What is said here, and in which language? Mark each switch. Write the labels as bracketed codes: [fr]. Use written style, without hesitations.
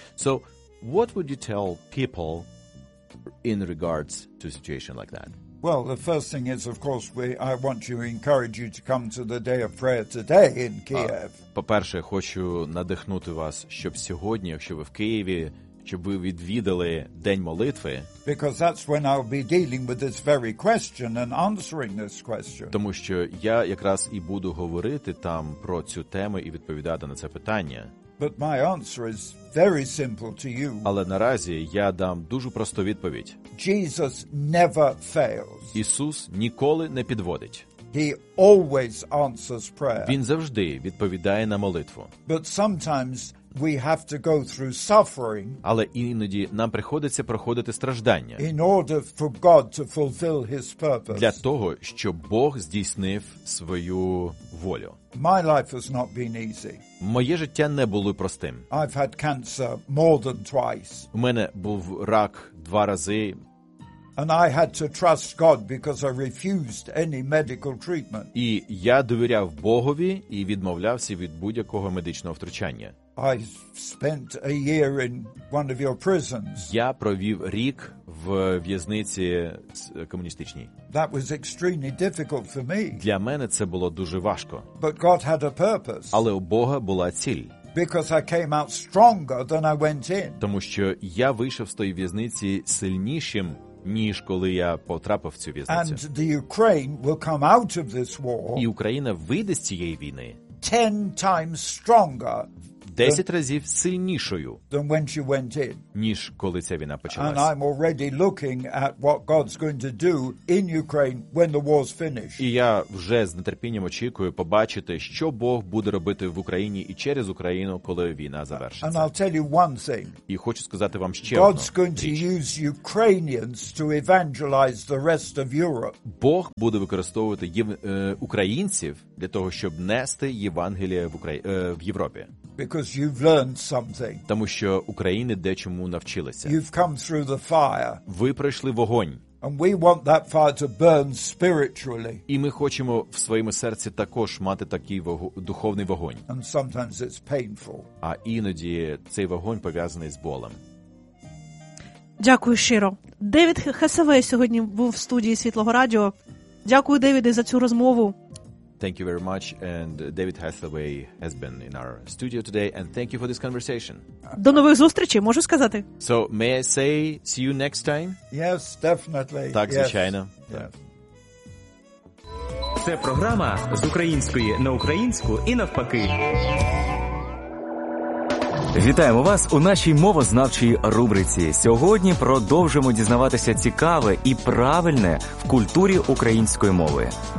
[en] So what would you tell people in regards to a situation like that? Well, the first thing is, of course, I want to encourage you to come to the day of prayer today in Kiev. [uk] По-перше, хочу надихнути вас, щоб сьогодні, якщо ви в Києві, щоб ви відвідали день молитви. [en] Because that's when I'll be dealing with this very question and answering this question. [uk] Тому що я якраз і буду говорити там про цю тему і відповідати на це питання. [en] But my answer is very simple to you. [uk] Але наразі я дам дуже просту відповідь. [en] Jesus never fails. [uk] Ісус ніколи не підводить. [en] He always answers prayer. [uk] Він завжди відповідає на молитву. [en] But sometimes we have to go through suffering. [uk] Але іноді нам приходиться проходити страждання. [en] In order for God to fulfill his purpose. [uk] Для того, щоб Бог здійснив свою волю. [en] My life has not been easy. [uk] Моє життя не було простим. [en] I've had cancer more than twice. [uk] У мене був рак два рази. [en] And I had to trust God because I refused any medical treatment. [uk] І я довіряв Богові і відмовлявся від будь-якого медичного втручання. [en] I spent a year in one of your prisons. [uk] Я провів рік в в'язниці комуністичній. [en] That was extremely difficult for me. [uk] Для мене це було дуже важко. [en] But God had a purpose. [uk] Але у Бога була ціль. [en] Because I came out stronger than I went in. [uk] Тому що я вийшов з тої в'язниці сильнішим, ніж коли я потрапив в цю в'язницю. [en] And the Ukraine will come out of this war. [uk] І Україна вийде з цієї війни. [en] 10 times stronger. [uk] 10 разів сильнішою, [en] than when she went in. [uk] Ніж коли ця війна почалась. [en] And I'm already looking at what God's going to do in Ukraine when the war's finished. [uk] І я вже з нетерпінням очікую побачити, що Бог буде робити в Україні і через Україну, коли війна завершиться. [en] And I'll tell you one thing. [uk] І хочу сказати вам ще [en] God's [uk] одну річ. [en] God's going to use Ukrainians to evangelize the rest of Europe. [uk] Бог буде використовувати українців для того, щоб нести Євангеліє в Європі. [en] Because you've learned something. [uk] Тому що Україна дечому навчилася. [en] You've come through the fire. [uk] Ви пройшли вогонь. [en] And we want that fire to burn spiritually. [uk] І ми хочемо в своєму серці також мати такий духовний вогонь. [en] And sometimes it's painful. [uk] А іноді цей вогонь пов'язаний з болем. Дякую щиро. Девід Хесаве сьогодні був в студії Світлого Радіо. Дякую, Девіде, за цю розмову. [en] Thank you very much, and David Hathaway has been in our studio today, and thank you for this conversation. [uk] До нових зустрічей, можу сказати. [en] So, may I say, see you next time? Yes, definitely. [uk] Так, звичайно. [en] Yes. [uk] Це програма з української на українську і навпаки. Вітаємо вас у нашій мовознавчій рубриці. Сьогодні продовжимо дізнаватися цікаве і правильне в культурі української мови.